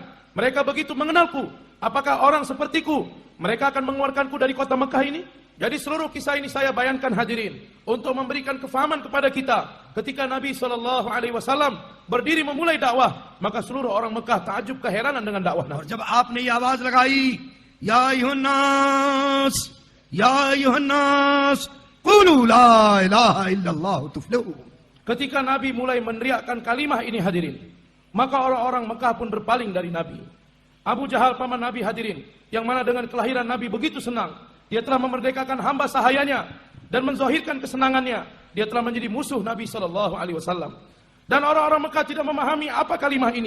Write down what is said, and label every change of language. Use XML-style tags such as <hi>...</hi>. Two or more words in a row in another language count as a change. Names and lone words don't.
<id>Mereka begitu mengenalku. Apakah orang sepertiku, mereka akan mengeluarkanku dari kota Mekah ini? Jadi seluruh kisah ini saya bayangkan hadirin untuk memberikan kefahaman kepada kita. Ketika Nabi SAW berdiri memulai dakwah, maka seluruh orang Mekah takjub keheranan dengan dakwah और Nabi.</id> <ur>جب آپ نے یہ آواز لگائی,</ur> <ar>يا أيها الناس، يا أيها الناس، قولوا لا إله إلا الله تفلحوا.</ar> <id>Ketika Nabi mulai meneriakkan kalimah ini hadirin, maka orang-orang Mekah pun berpaling dari Nabi. Abu Jahal paman Nabi hadirin, yang mana dengan kelahiran Nabi begitu senang. Dia telah memerdekakan hamba sahayanya dan menzahirkan kesenangannya. Dia telah menjadi musuh Nabi SAW. Dan orang-orang Mekah tidak memahami apa kalimah ini.</id>